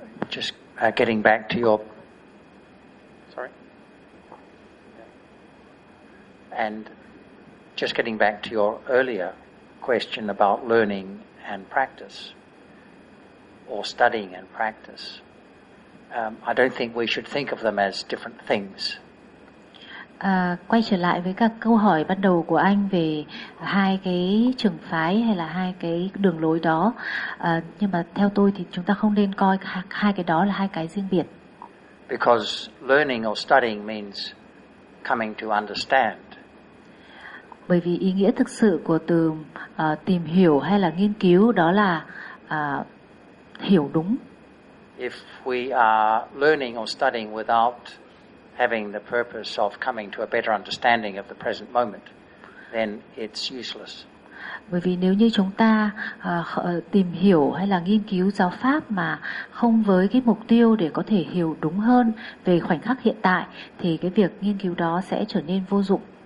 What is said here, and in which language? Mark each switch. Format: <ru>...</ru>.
<en>Just getting back to your, and just getting back to your earlier question about learning and practice, or studying and practice, I don't think we should think of them as different things.</en> <vi>Quay trở lại với các câu hỏi ban đầu của anh về hai cái trường phái hay là hai cái đường lối đó, nhưng mà theo tôi thì chúng ta không nên coi hai cái đó là hai cái riêng biệt.</vi> <en>Because learning or studying means coming to understand.</en> <vi>Bởi vì ý nghĩa thực sự của từ tìm hiểu hay là nghiên cứu đó là hiểu đúng.</vi> <en>If we are learning or studying without having the purpose of coming to a better understanding of the present moment, then it's useless.</en> <vi>Bởi vì nếu như chúng ta tìm hiểu hay là nghiên cứu giáo pháp mà không với cái mục tiêu để có thể hiểu đúng hơn về khoảnh khắc hiện tại, thì cái việc nghiên cứu đó sẽ trở nên vô dụng.</vi>